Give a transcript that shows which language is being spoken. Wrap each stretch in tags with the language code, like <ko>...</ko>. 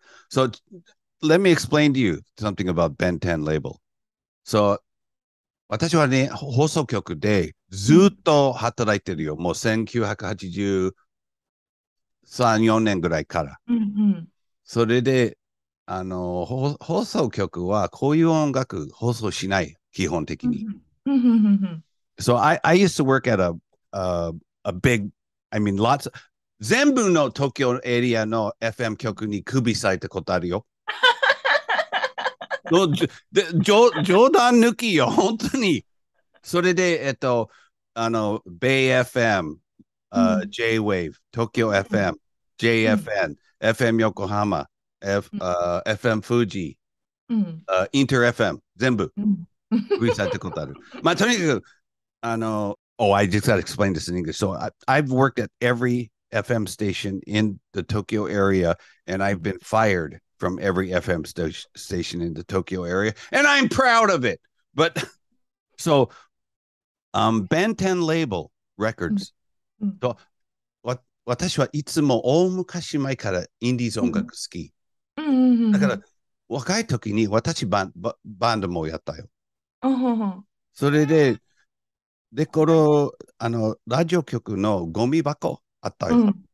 <en>So let me explain to you something about Ben 10 Label.</en> <ja>So 私はね、放送局でずっと働いてるよ。もう1983、4年ぐらいから。それで、放送局はこういう音楽放送しない、基本的に。</ja> <en>So I used to work at a big, I mean, lots of,</en> <ja>全部の東京エリアの FM 局に首割いたことあるよ。冗談抜きよ、本当に。それで、Bay FM、J-Wave、東京 FM、JFN、FM 横浜、FM 富士、インター FM、全部、首割いたことある。まあ、とにかく、</ja> <en>I just got to explain this in English. So I've worked at every FM station in the Tokyo area, and I've been fired from every FM station in the Tokyo area, and I'm proud of it. But so, Ben 10 Label Records.</en> <ja>So, 私はいつも大昔前からインディーズ音楽好き。だから、若い時に私バンドもやったよ。それで、この、ラジオ局のゴミ箱あったよ。</ja>